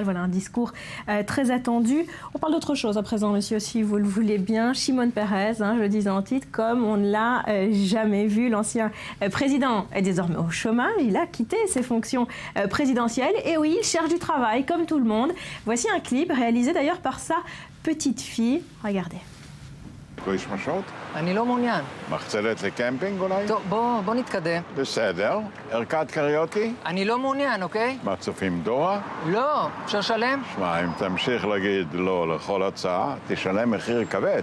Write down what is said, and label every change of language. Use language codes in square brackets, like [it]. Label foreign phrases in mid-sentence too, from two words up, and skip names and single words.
[fr] Voilà un discours très attendu. On parle d'autre chose à présent, monsieur, si vous le voulez bien. Shimon Peres, je le disais en titre, comme on ne l'a jamais vu. L'ancien président est désormais au chômage. Il a quitté ses fonctions présidentielles. Et oui, il cherche du travail, comme tout le monde. Voici un clip réalisé d'ailleurs par sa petite fille. Regardez. [he] כריש משות? אני לא מעוניין. מחצלת לקמפינג אולי? טוב, בוא נתקדם. בסדר. ערכת קריוקי? אני לא מעוניין, אוקיי? מצופים דורה? לא, אפשר לשלם? שמע, אם תמשיך להגיד לא לכל הצעה, תשלם מחיר כבד.